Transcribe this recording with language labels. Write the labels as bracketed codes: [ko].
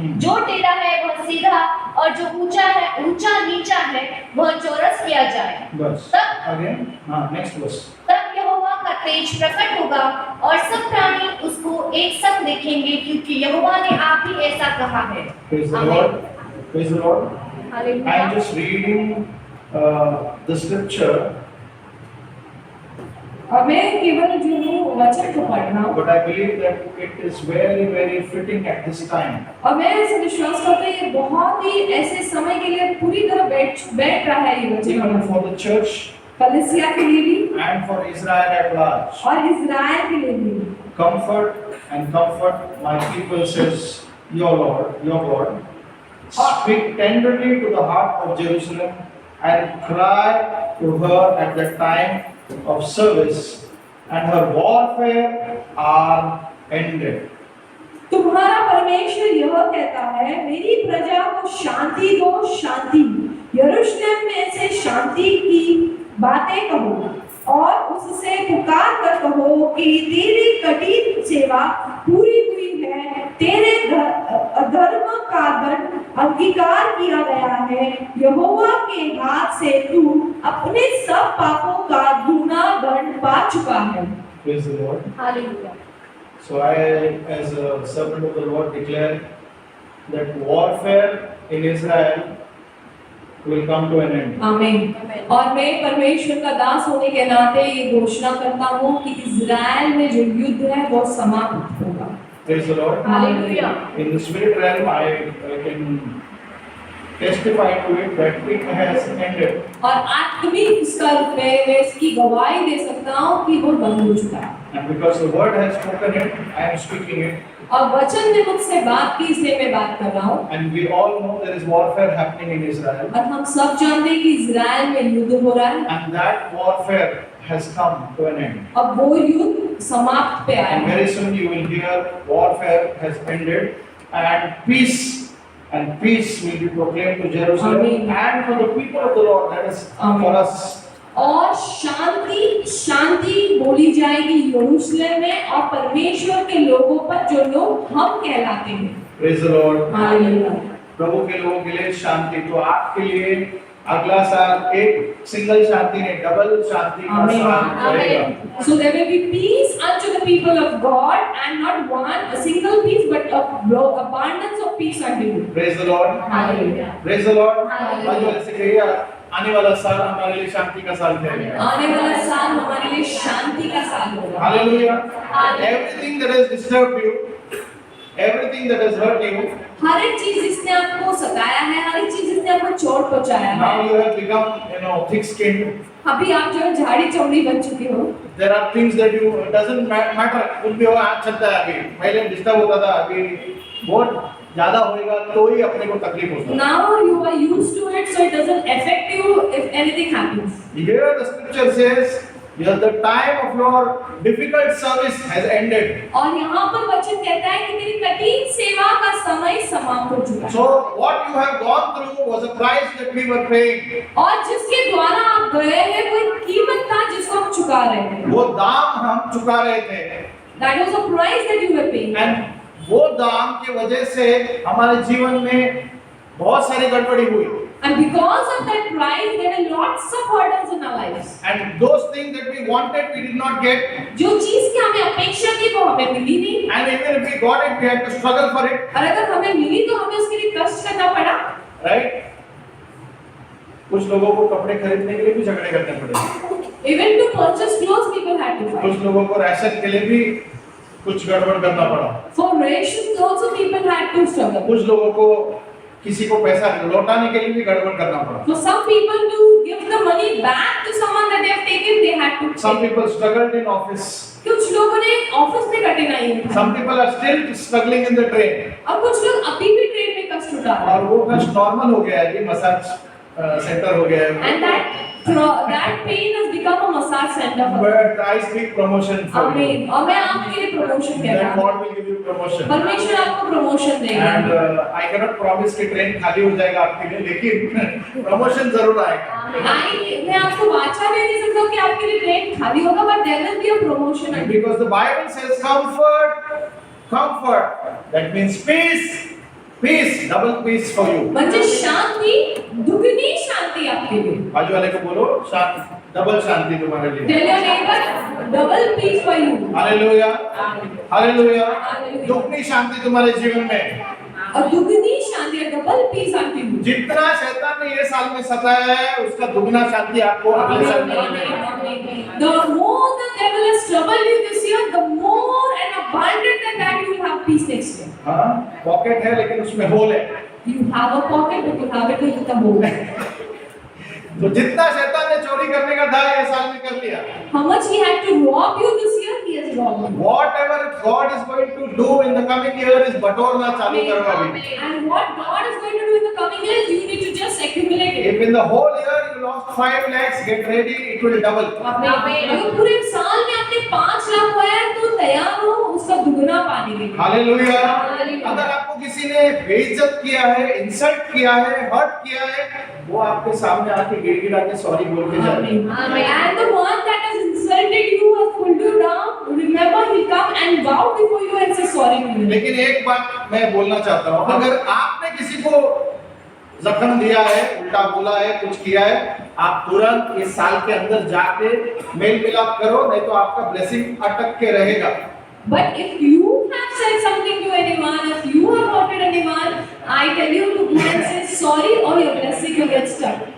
[hi] जो टेढ़ा है वह सीधा और जो ऊंचा नीचा है वह चौरस किया जाए। बस आगे नेक्स्ट वर्स। तब यहोवा का तेज प्रकट होगा और सब प्राणी उसको एक संग देखेंगे, क्योंकि यहोवा ने आप ही ऐसा कहा है। [en] Praise the Lord. Praise the Lord. [hi] Hallelujah. [en] I am just reading the scripture, [hi] और मैं केवल जो वचन को पढ़ रहा हूँ, [en] but I believe that it is very, very fitting at this time. [hi] और मैं ऐसे विश्वास करता हूँ ये बहुत ही ऐसे समय के लिए पूरी तरह बैठ रहा है ये [en] Even [hi] वचन, [en] for the church [hi] कलीसिया के लिए भी [en] and for Israel at large. [hi] और इज़राइल के लिए भी। [en] Comfort my people, says your Lord, your God. Speak tenderly to the heart of Jerusalem and cry to her at the time of service, and her warfare are ended. [hi] तुम्हारा परमेश्वर यह कहता है, मेरी प्रजा को शांति दो, शांति। यरूशलेम में से शांति की बातें कहो और उससे पुकार कर कहो कि तेरी कठिन सेवा पूरी हुई है, तेरे अधर्म का दंड अंगीकार किया गया है। यहोवा के हाथ से तू अपने सब पापों का दूना दंड पा चुका है। [en] Praise the Lord. [hi] Hallelujah. [en] So I, as a servant of the Lord, declare that warfare in Israel will come to an end. [hi] आमीन। और मैं परमेश्वर का दास होने के नाते ये घोषणा करता हूँ कि इज़राइल में जो युद्ध है वो समाप्त होगा। [en] Praise the Lord. [hi] Hallelujah. [en] In the spirit realm, I can testify to it that it has ended. [hi] और आत्मिक स्तर पे मैं इसकी गवाही दे सकता हूँ कि वो बंद हो चुका है। [en] And because the word has spoken it, I am speaking it. [hi] और वचन ने मुझसे बात की इसलिए मैं बात कर रहा हूँ। [en] And we all know there is warfare happening in Israel. [hi] और हम सब जानते हैं कि इज़राइल में युद्ध हो रहा है। [en] And that warfare has come to an end. [hi] अब वो युद्ध समाप्त पे आया [en] And [hi] है। [en] very soon you will hear warfare has ended and peace will be proclaimed to Jerusalem. Amen. And for the people of the Lord, that is Amen. for us. [hi] और शांति बोली जाएगी यरूशलेम में और परमेश्वर के लोगों पर जो लोग हम कहलाते हैं। [en] Praise the Lord. [hi] हालेलुया। प्रभु के लोगों के लिए शांति। तो आपके लिए अगला साल एक सिंगल शांति नहीं, डबल शांति का साल रहेगा। [en] So there will be peace unto the people of God, and not a single peace, but abundance of peace unto you. Praise the Lord. Hallelujah. Praise the Lord. Hallelujah. [hi] आज से कहिए आने वाला साल हमारे लिए शांति का साल रहेगा। आने वाला साल हमारे लिए शांति का साल होगा। [en] Hallelujah. Hallelujah. Everything that has disturbed you, everything that has hurt you, [hi] हर एक चीज जिसने आपको सताया है, हर एक चीज जिसने आपको चोट पहुंचाया है, [en] now you have become, thick-skinned. [hi] अभी आप जो है झाड़ी चमड़ी बन चुके हो। [en] There are things that it doesn't matter. [hi] कुछ भी हो आज चलता है अभी। पहले डिस्टर्ब होता था, अभी बहुत ज्यादा होएगा तो ही अपने को तकलीफ होता है। [en] Now you are used to it, so it doesn't affect you if anything happens. Here the scripture says, the time of your difficult service has ended. [hi] और यहाँ पर वचन कहता है कि तेरी कठिन सेवा का समय समाप्त हो चुका है। [en] So what you have gone through was a price that we were paying. [hi] और जिसके द्वारा आप गए हैं वो एक कीमत था जिसको हम चुका रहे थे। वो दाम हम चुका रहे थे। [en] That was a price that you were paying. [hi] And वो दाम की वजह से हमारे जीवन में बहुत सारी गड़बड़ी हुई। [en] And because of that price, there are lots of hurdles in our lives. And those things that we wanted, we did not get. [hi] जो चीज की हमें अपेक्षा थी वो हमें मिली नहीं। [en] And even if we got it, we had to struggle for it. [hi] और अगर हमें मिली तो हमें उसके लिए कष्ट करना पड़ा। Right? कुछ लोगों को कपड़े खरीदने के लिए भी झगड़े करने पड़े। [en] Even to purchase clothes, people had to fight. [hi] कुछ लोगों को राशन के लिए भी कुछ गड़बड़ करना पड़ा। [en] For rations also people had to struggle. [hi] कुछ लोगों को किसी को पैसा लौटाने के लिए भी गड़बड़ करना पड़ा। [en] For some people to give the money back to someone that they have taken, they had to. Some people struggled in office. [hi] कुछ लोगों ने ऑफिस में कठिनाई उठाई। [en] Some people are still struggling in the train. [hi] और कुछ लोग अभी भी ट्रेन में कष्ट उठा रहे हैं। और वो कष्ट नॉर्मल हो गया है कि मसाज सेंटर हो गया है। [en] And that pain has become a massage center for them. But I speak promotion for you. [hi] आमीन। और मैं आपके लिए प्रमोशन कहता [en] That [hi] हूँ। [en] God will give you promotion. [hi] परमेश्वर आपको प्रमोशन देगा। [en] And I cannot promise [hi] कि ट्रेन खाली हो जाएगा आपके लिए, लेकिन प्रमोशन जरूर आएगा। मैं आपको वाचा दे नहीं सकता कि आपके लिए ट्रेन खाली होगा, [en] but there will be a promotion. Because the Bible says comfort, comfort. That means peace, peace, double peace for you. [hi] म्हणजे शांति, दुगनी शांति आपके लिए। बाजू वाले को बोलो शांति, डबल शांति तुम्हारे लिए। [en] Tell your neighbor, double peace for you. [hi] Hallelujah, hallelujah. [en] Hallelujah. [hi] दुगनी शांति तुम्हारे जीवन में। और दुगनी शांति, डबल पीस आती है। जितना शैतान ने ये साल में सताया है, उसका दुगना शांति आपको अगले साल में मिलेगा। [en] The more the devil has troubled you this year, the more and abundant than that you will have peace next year. [hi] हाँ, पॉकेट है लेकिन उसमें होल है। [en] You have a pocket, but you have it with the hole. [hi] तो जितना शैतान ने चोरी करने का था ये साल में कर लिया। [en] How much he had to rob you this year, he has robbed you. Whatever God is going to do in the coming year is [hi] बटोरना चालू करो अभी। [en] And what God is going to do in the coming years, you need to just accumulate it. If in the whole year you lost 5 lakhs, get ready, it will double. [hi] अगर पूरे साल में आपने 5 लाख पाया तो तैयार हो उसका दुगना पाने के लिए। हालेलुया। [en] Hallelujah. [hi] अगर आपको किसी ने बेइज्जत किया है, इंसल्ट किया है, हर्ट किया है, वो आपके सामने आके गिड़गिड़ा के सॉरी बोल के जाए। [en] And the one that has insulted you, has pulled you down, remember he'll come and bow before you and say sorry to you. [hi] लेकिन एक बात मैं बोलना चाहता हूँ, अगर आपने किसी को जख्म दिया है, उल्टा बोला है, कुछ किया है, आप तुरंत इस साल के अंदर जाके मेल मिलाप करो, नहीं तो आपका ब्लेसिंग अटक के रहेगा। [en] But if you have said something to anyone, if you have hurted anyone, I tell you to go and say sorry or your blessing will get stuck.